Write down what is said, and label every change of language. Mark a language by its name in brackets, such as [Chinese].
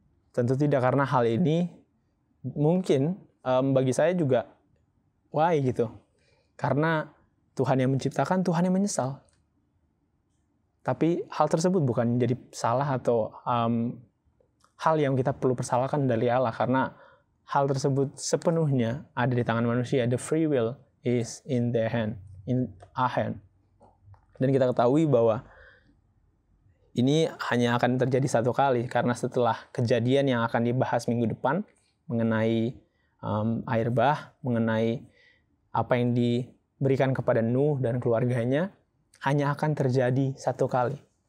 [Indonesian] Tentu tidak, karena hal ini mungkin bagi saya juga why gitu. Karena Tuhan yang menciptakan, Tuhan yang menyesal. Tapi hal tersebut bukan menjadi salah atau hal yang kita perlu persalahkan dari Allah, karena hal tersebut sepenuhnya ada di tangan manusia. [English] The free will is in their hand, in our hand. [Indonesian] Dan kita ketahui bahwa ini hanya akan terjadi satu kali, karena setelah kejadian yang akan dibahas minggu depan mengenai air bah, mengenai apa yang diberikan kepada Nuh dan keluarganya, hanya akan terjadi satu kali.